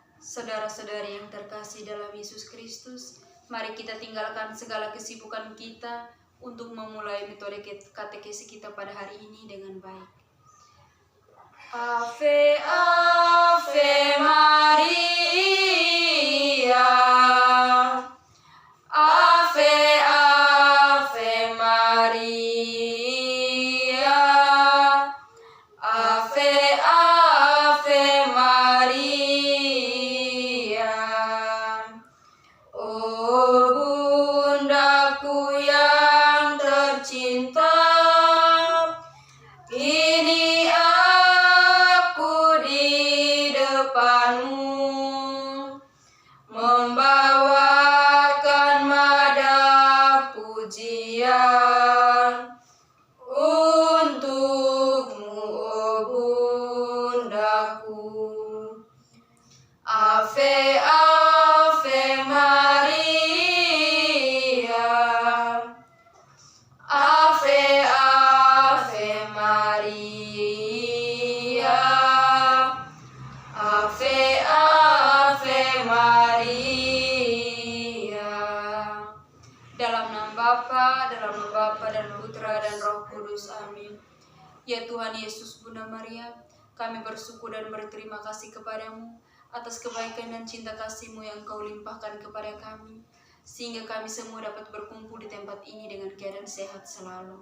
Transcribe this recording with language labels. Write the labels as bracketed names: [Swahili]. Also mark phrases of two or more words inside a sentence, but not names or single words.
[Indonesian] Saudara-saudari yang terkasih dalam Yesus Kristus, mari kita tinggalkan segala kesibukan kita untuk memulai metode katekesi kita pada hari ini dengan baik. [Latin] Ave, Ave Maria. Ave, Ave Maria. Ave, Ave Maria. [Indonesian] Oh bundaku yang tercinta, ini aku di depanmu, membawakan nada pujian untukmu, oh bundaku. [Latin] Ave, Ave Maria. Ave, Ave Maria. Ave, Ave Maria. [Indonesian] Dalam nama Bapa, dalam nama Bapa dan Putra dan Roh Kudus. Amin. Ya Tuhan Yesus Bunda Maria, kami bersyukur dan berterima kasih kepadamu atas kebaikan dan cinta kasih-Mu yang Kau limpahkan kepada kami, sehingga kami semua dapat berkumpul di tempat ini dengan keadaan sehat selalu.